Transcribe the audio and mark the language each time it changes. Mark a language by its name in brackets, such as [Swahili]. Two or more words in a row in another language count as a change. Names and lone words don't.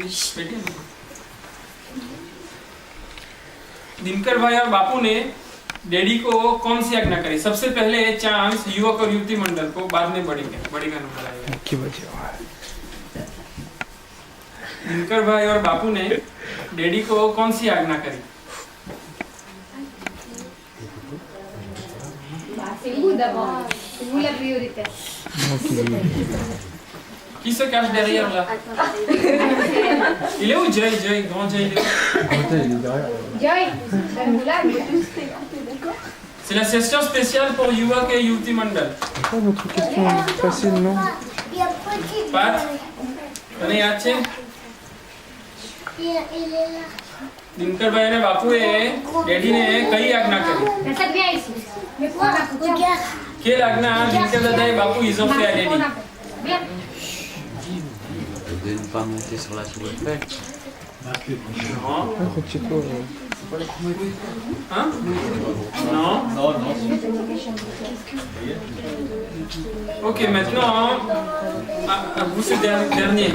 [Hindi] बेटी दिनकर भाई और बापू ने डैडी को कौन सी आज्ञा करी? सबसे पहले चांस युवक और युवती मंडल को, बाद में बड़ी का नंबर आएगा। दिनकर भाई और बापू ने डैडी को कौन सी आज्ञा करी? [French] C'est vous d'abord, c'est vous la priorité. Qui se cache derrière là? Il est où Jay? Jay, grand Jay, il est où? Joy, vous là, vous tous. C'est la session spéciale pour Yuwak et Yuti Mandal. Pourquoi notre question est facile, non? Pat, [Gujarati] તને યાદ છે? દિનકર ભાઈ ને બાપુ ડેડી ને કઈ આજ્ઞા કરી? [French] Reste bien ici. Mais quoi? Quelle आज्ञा दिनकर दादा et बापू ils ont fait à डैडी? Bien. De ne pas monter sur la tour Eiffel. Non. Petit-toi. Hein? Non. Ok, maintenant, à vous ce dernier.